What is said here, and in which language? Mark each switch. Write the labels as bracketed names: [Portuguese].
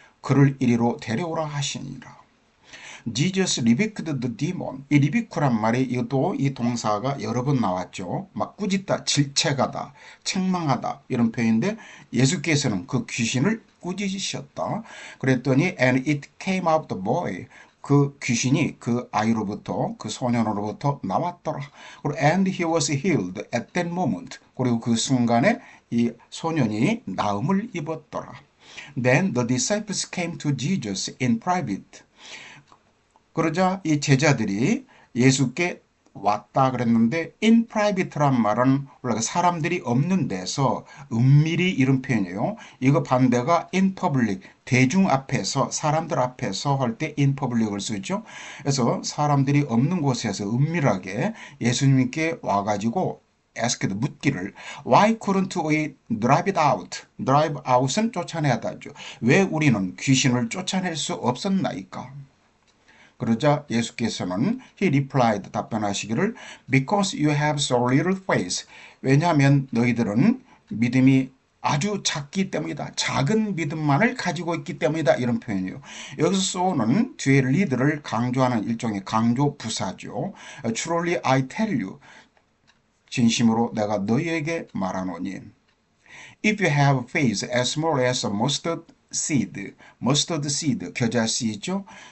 [Korean] 그를 이리로 데려오라 하시니라. [English] Jesus rebuked the demon. [Korean] 이 리비크란 말이 이것도 이 동사가 여러 번 나왔죠. 막 꾸짖다, 질책하다, 책망하다 이런 표현인데 예수께서는 그 귀신을 꾸짖으셨다. 그랬더니 [English] and it came out the boy. [Korean] 그 귀신이 그 아이로부터 그 소년으로부터 나왔더라. 그리고 [English] and he was healed at that moment. [Korean] 그리고 그 순간에 이 소년이 나음을 입었더라. [English] Then the disciples came to Jesus in private. [Korean] 그러자 이 제자들이 예수께 왔다 그랬는데 [English] in private [Korean] 란 말은 원래 사람들이 없는 데서 은밀히 이런 표현이에요. 이거 반대가 [English] in public, [Korean] 대중 앞에서 사람들 앞에서 할 때 in public을 쓰죠. 그래서 사람들이 없는 곳에서 은밀하게 예수님께 와가지고 [English] asked [Korean] 묻기를 [English] why couldn't we drive it out? drive out [Korean] 은 쫓아내야다죠. 왜 우리는 귀신을 쫓아낼 수 없었나이까? 그러자 예수께서는 [English] he replied [Korean] 답변하시기를 [English] because you have so little faith. [Korean] 왜냐하면 너희들은 믿음이 아주 작기 때문이다. 작은 믿음만을 가지고 있기 때문이다. 이런 표현이에요. 여기서 so는 뒤에 lead를 강조하는 일종의 강조 부사죠. [English] Truly I tell you. [Korean] 진심으로 내가 너희에게 말하노니. [English] If you have faith as small as a mustard seed, [Korean] 겨자씨죠.